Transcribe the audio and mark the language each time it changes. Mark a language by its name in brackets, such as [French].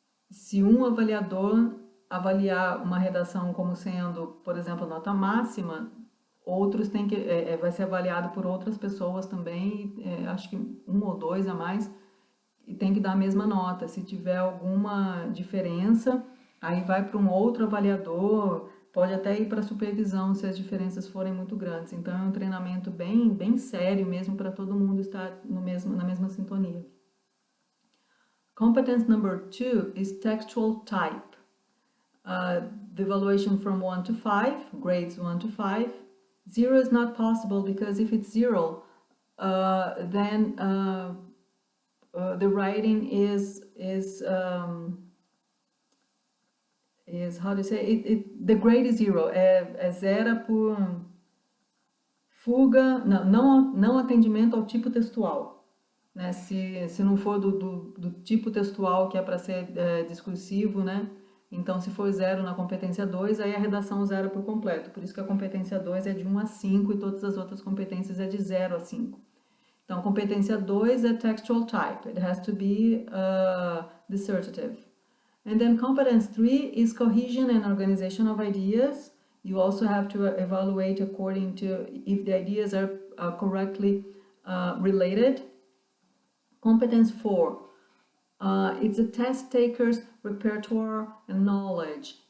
[Portuguese] Se um avaliador avaliar uma redação como sendo, por exemplo, nota máxima, outros têm que vai ser avaliado por outras pessoas também, acho que 1 ou 2 a mais, e tem que dar a mesma nota. Se tiver alguma diferença, aí vai para um outro avaliador, pode até ir para supervisão se as diferenças forem muito grandes. Então é um treinamento bem sério mesmo para todo mundo estar na mesma sintonia. [English] Competence number 2 is textual type. The evaluation from 1 to 5, grades 1 to 5. Zero is not possible, because if it's zero, then the writing is how to say it, the grade is zero, [Portuguese] é zero por fuga, não atendimento ao tipo textual, né? Se não for do tipo textual que é para ser discursivo, né? Então, se for zero na competência 2, aí a redação zero por completo. Por isso que a competência 2 é de 1 a 5 e todas as outras competências é de 0 a 5. Então, competência 2 é textual type. [English] It has to be dissertative. And then competence 3 is cohesion and organization of ideas. You also have to evaluate according to if the ideas are correctly related. Competence 4, it's a test taker's repertoire and knowledge.